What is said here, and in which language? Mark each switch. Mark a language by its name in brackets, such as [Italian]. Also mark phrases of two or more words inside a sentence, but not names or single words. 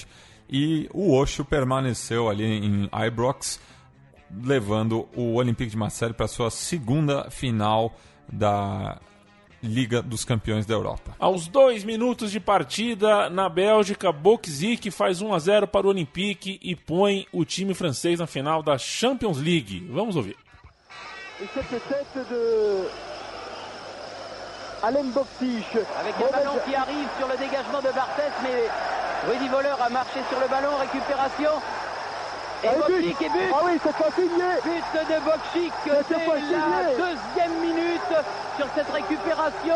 [Portuguese] E o Osho permaneceu ali em Ibrox, levando o Olympique de Marseille para sua segunda final da Liga dos Campeões da Europa. Aos 2 minutos de partida, na Bélgica, Bokzik faz 1-0 para o Olympique e põe o time francês na final da Champions League. Vamos ouvir. [French] Et cette tête de Alem Bokzik. Avec le ballon qui arrive sur le dégagement de Barthez, mais Rudy Voller a marché sur le ballon, récupération. Et Bokzik et but. Ah oui, c'est pas signé. But de Bokzik dès la 2e minute sur cette récupération.